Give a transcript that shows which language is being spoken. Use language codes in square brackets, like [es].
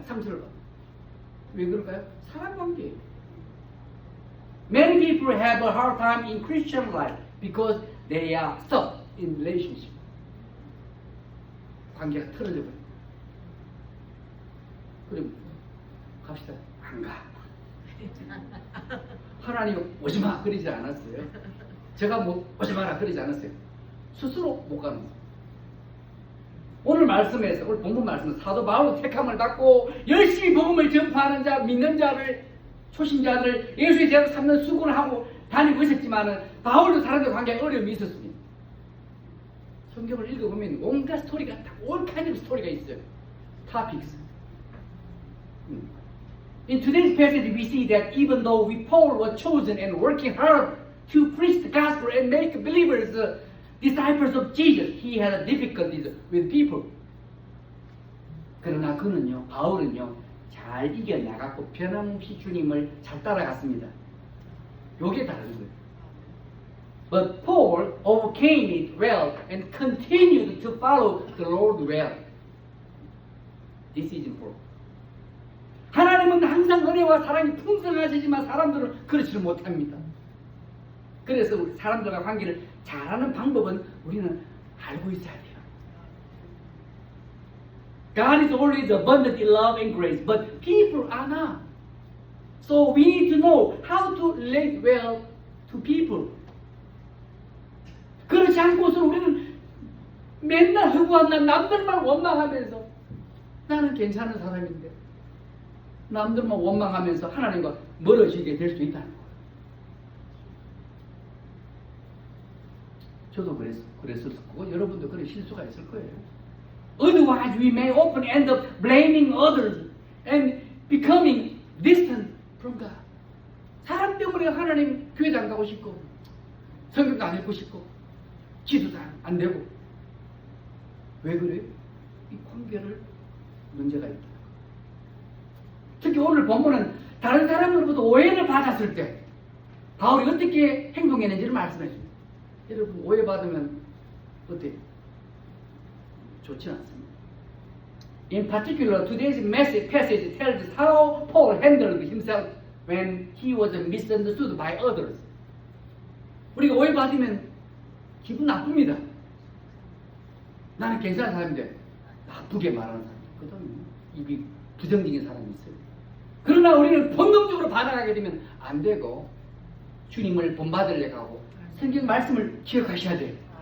[ko] 상처를 받고. 왜 그럴까요? 사람 관계예요. [en] Many people have a hard time in Christian life because they are stuck in relationship. [ko] 관계가 틀어져 버려요. 그럼 갑시다. 안 가. 하나님 오지마 그러지 않았어요. 제가 뭐 오지마라 그러지 않았어요. 스스로 못 가는 거예요. 오늘 말씀에서 오늘 본문 말씀에서 사도 바울은 택함을 받고 열심히 복음을 전파하는 자, 믿는 자를, 초신자들 예수의 제자로 삼는 수고를 하고 다니고 있었지만은 바울도 사람들 관계에 어려움이 있었습니다. 성경을 읽어보면 온갖 스토리가 다 [en] all kind of [ko] 스토리가 있어요. [en] topics. In today's passage, we see that even though Paul was chosen and working hard to preach the gospel and make believers disciples of Jesus, he had difficulties with people. [ko] 그러나 그는요, 바울은요, 잘 이겨나갔고 변함없이 주님을 잘 따라갔습니다. 요게 다른 거예요. [en] But Paul overcame it well and continued to follow the Lord well. This is important. [ko] 하나님은 항상 은혜와 사랑이 풍성하시지만 사람들은 그렇지를 못합니다. 그래서 우리 사람들과 관계를 잘하는 방법은 우리는 알고 있어야 돼요. [en] God is always abundant in love and grace, but people are not. So we need to know how to relate well to people. [ko] 그렇지 않고서 우리는 맨날 허구한 남들만 원망하면서 나는 괜찮은 사람인데 남들만 원망하면서 하나님과 멀어지게 될 수 있다는 거예요. 저도 그랬을 거고 여러분도 그런 실수가 있을 거예요. [en] Otherwise we may often end up blaming others and becoming distant from God. [ko] 사람 때문에 하나님 교회도 안 가고 싶고 성경도 안 읽고 싶고 기도도 안 되고 왜 그래요? 이 관계를 문제가 있다. 특히 오늘 본문은 다른 사람으로부터 오해를 받았을 때 바울이 어떻게 행동했는지를 말씀해 줍니다. 여러분 오해받으면 어때요? 좋지 않습니다. [en] In particular, today's passage tells us how Paul handled himself when he was misunderstood by others. [ko] 우리가 오해받으면 기분 나쁩니다. 나는 괜찮은 사람인데 나쁘게 말하는 사람이거든요. 입이 부정적인 사람이 있어요. 그러나 우리는 본능적으로 반응하게 되면 안 되고 주님을 본받으려고 하고 성경 말씀을 기억하셔야 돼요.